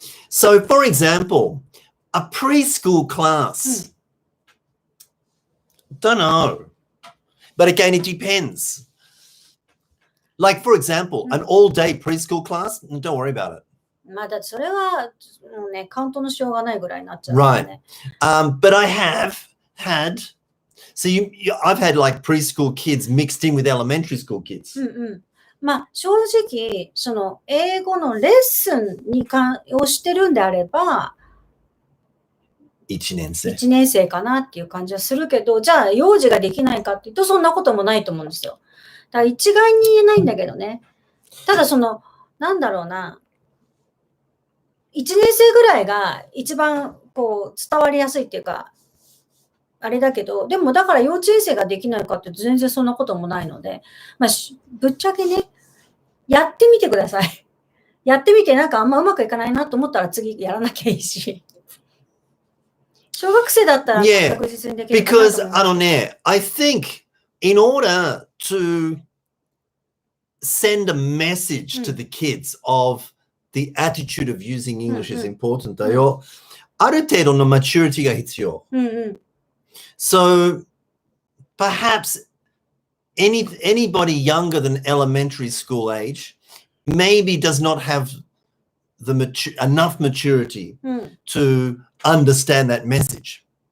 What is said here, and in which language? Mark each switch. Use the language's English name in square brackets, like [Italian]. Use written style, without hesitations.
[English] So, for example, a preschool class. Don't know. But again, it depends. Like, for example, an all-day preschool class, don't worry about it. [Japanese] まあだってそれはもうね、カウントのしようがないぐらいになっちゃうからね。 [English] Right. But I have had, so I've had like preschool kids mixed in with elementary school kids. [Japanese] まあ正直、英語のレッスンをしてるんであれば、 1年生。 1年生かなっていう感じはするけど、じゃあ幼児ができないかっていうとそんなこともないと思うんですよ。だから一概に言えないんだけどね。ただなんだろうな、1年生ぐらいが一番こう伝わりやすいっていうか、あれだけど、でもだから幼稚園生ができないかって全然そんなこともないので、まあ、ぶっちゃけね、やってみてください。やってみてなんかあんまうまくいかないなと思ったら次やらなきゃいいし。小学生だったら確実にできるかなと思う。 [English] Because, I think in order to send a message to the kids of the attitude of using English is important [Japanese] だよ。ある程度のmaturity が必要。 [English] So perhaps anybody younger than elementary school age maybe does not have enough maturity to understand that message.